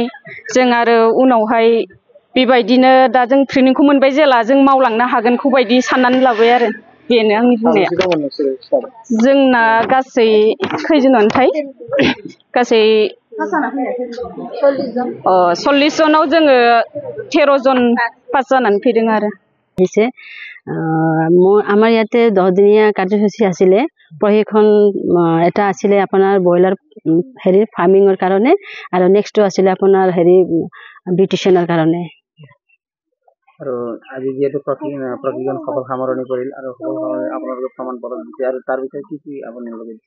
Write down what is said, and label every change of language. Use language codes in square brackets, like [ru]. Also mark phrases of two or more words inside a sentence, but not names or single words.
[brx] जों आरो उनावहाय बेबायदिनो दा जों ट्रेनिंखौ मोनबाय जेला जों मावलांनो हागोनखौ बायदि साननानै लाबाय आरो बेनो आंनि बुंनाया। जोंना गासै खैजोनानोथाय गासै 40 जनाव जोङो 13 जन पास जानानै फैदों आरो। [as] আমাৰ ইয়াতে 10 দিনীয়া কাৰ্যসূচী আছিলে। প্ৰশিক্ষণ এটা আছিলে আপোনাৰ ব্ৰইলাৰ হেৰি ফাৰ্মিঙৰ কাৰণে আৰু নেক্সটটো আছিলে আপোনাৰ হেৰি বিউটিচিয়ানৰ কাৰণে। আৰু আজি যেহেতু প্ৰশিক্ষণ সফল সামৰণি পৰিল আৰু আপোনালোকে প্ৰমাণপত্ৰ দিছে আৰু তাৰ বিষয়ে কি আপোনালোকে দিছে?